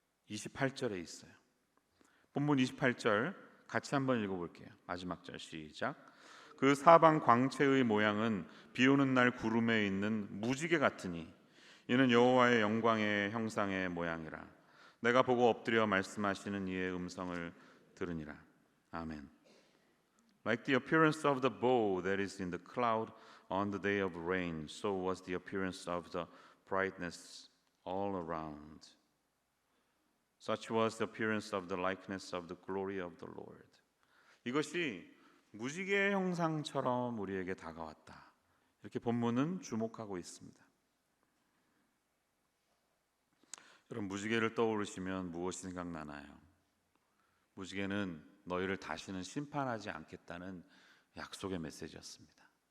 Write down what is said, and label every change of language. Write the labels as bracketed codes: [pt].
[ko] 28절에 있어요. 본문 28절 같이 한번 읽어볼게요. 마지막 절 시작. 그 사방 광채의 모양은 비오는 날 구름에 있는 무지개 같으니 이는 여호와의 영광의 형상의 모양이라. 내가 보고 엎드려 말씀하시는 이의 음성을 들으니라. 아멘. [en] Like the appearance of the bow that is in the cloud on the day of rain, so was the appearance of the brightness all around. Such was the appearance of the likeness of the glory of the Lord. [ko] 이것이 무지개 형상처럼 우리에게 다가왔다. 이렇게 본문은 주목하고 있습니다. 여러분, 무지개를 떠오르시면 무엇이 생각나나요? 무지개는 너희를 다시는 심판하지 않겠다는 약속의 메시지였습니다.